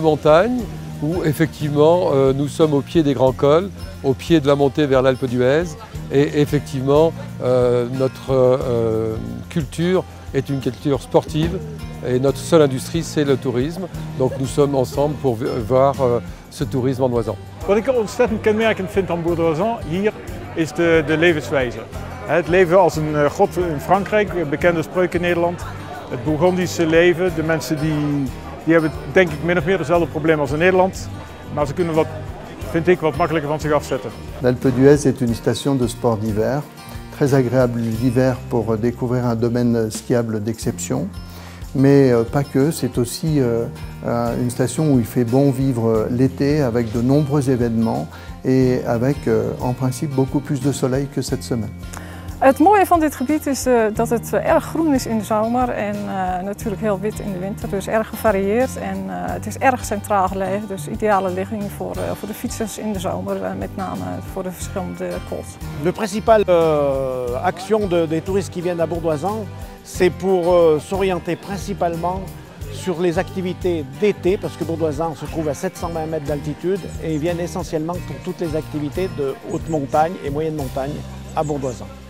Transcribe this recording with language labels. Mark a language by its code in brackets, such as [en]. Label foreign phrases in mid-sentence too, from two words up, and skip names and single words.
[fr] montagne où effectivement nous sommes au pied des grands cols, au pied de la montée vers l'Alpe d'Huez et effectivement notre culture est une culture sportive et notre seule industrie c'est le tourisme. Donc nous sommes ensemble pour voir ce tourisme en Oisan. [nl] Wat ik ontzettend kenmerkend vind aan Bourdoisan hier is de levenswijze. Het leven als een god in Frankrijk, een bekende spreuk in Nederland. Het Bourgondische leven, de mensen die hebben denk ik min of meer dezelfde problemen als in Nederland. Maar ze kunnen vind ik, wat makkelijker van zich afzetten. [fr] L'Alpe d'Huez est une station de sport d'hiver, très agréable l'hiver pour découvrir un domaine skiable d'exception. Mais pas que, c'est aussi une station où il fait bon vivre l'été avec de nombreux événements et avec en principe beaucoup plus de soleil que cette semaine. [nl] Het mooie van dit gebied is dat het erg groen is in de zomer en natuurlijk heel wit in de winter, dus erg gevarieerd en het is erg centraal gelegen, dus ideale ligging voor de fietsers in de zomer, met name voor de verschillende cols. [fr] La principale action des touristes qui viennent à Bourdoisan, c'est pour s'orienter principalement sur les activités d'été, parce que Bourdoisan se trouve à 720 mètres d'altitude et ils viennent essentiellement pour toutes les activités de haute montagne et moyenne montagne à Bourdoisan.